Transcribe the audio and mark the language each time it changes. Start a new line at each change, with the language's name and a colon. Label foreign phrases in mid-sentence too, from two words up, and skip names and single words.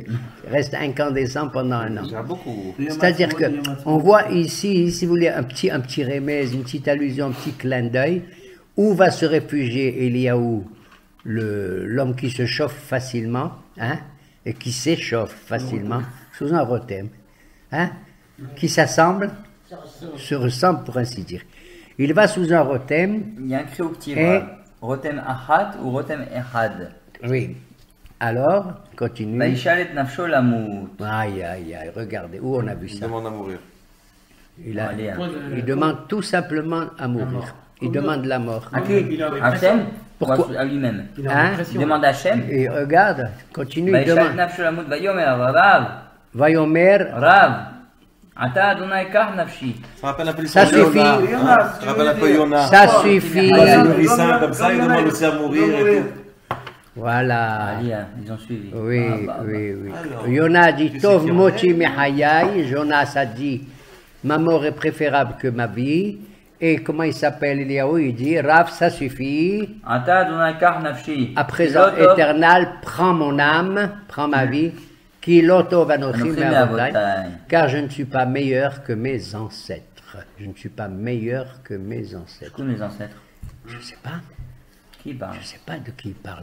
French: Il reste incandescent pendant 1 an. C'est-à-dire qu'on voit ici, si vous voulez, un petit remède, une petite allusion, un petit clin d'œil, où va se réfugier Eliaou, l'homme qui se chauffe facilement, hein, et qui s'échauffe facilement, sous un rotem, hein, qui s'assemble, se ressemble pour ainsi dire. Il va sous un rotem. Il y a un cri au petit
Hebrew: רותם אחד
French: ou
Hebrew: רותם אחד.
French: Oui. Alors, continue.
Hebrew: וישאל את נפשו למות.
French: Aïe, aïe, aïe, regardez, où on a vu ça? Il demande à mourir. Il demande tout simplement à mourir. Il demande la mort. À qui? Hachem? Pourquoi? À lui-même. Hein? Il demande à Hachem. Et regarde, continue, il
Hebrew: Vaïchalet
French: demande.
Hebrew: נפשו למות ויאמר רב. Vayomer. רב עתה אדני קח נפשי.
French: Ça rappelle un peu Ça l'histoire de suffit. Yona. Ça rappelle un peu Yona. Ça suffit. Il a nourri ça comme ça, il demande aussi à mourir et tout. Voilà. Ils ont suivi. Oui, bah. oui. Alors, Yona dit tu sais
Hebrew: Tov
French: qui on
Hebrew: mochi
French: est.
Hebrew: mehayai.
French: Jonas a dit ma mort est préférable que ma vie. Et comment il s'appelle Eliaou? Il dit Rav, ça suffit.
Hebrew: עתה אדני קח נפשי.
French: À présent, Piloto. éternel, prends mon âme, prends ma vie.
Hebrew: כי לא טוב אנכי מאבותי,
French: car je ne suis pas meilleur que mes ancêtres. Je ne suis pas meilleur que mes ancêtres. Tous mes ancêtres. Je ne sais pas. Qui parle? Je ne sais pas de qui il parle.